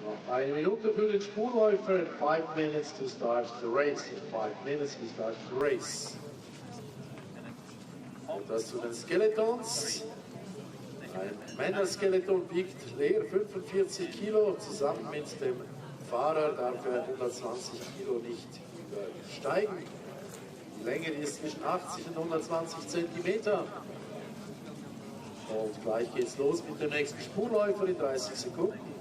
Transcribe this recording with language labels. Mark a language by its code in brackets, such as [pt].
[de] Eine Minute für den Spurläufer, [en] 5 minutes to start the race. 5 minutes to start the race. [de] Und das zu den Skeletons. Ein Männerskeleton wiegt leer 45 Kilo. Zusammen mit dem Fahrer darf er 120 Kilo nicht übersteigen. Die Länge ist zwischen 80 und 120 Zentimeter. Und gleich geht's los mit dem nächsten Spurläufer in 30 Sekunden.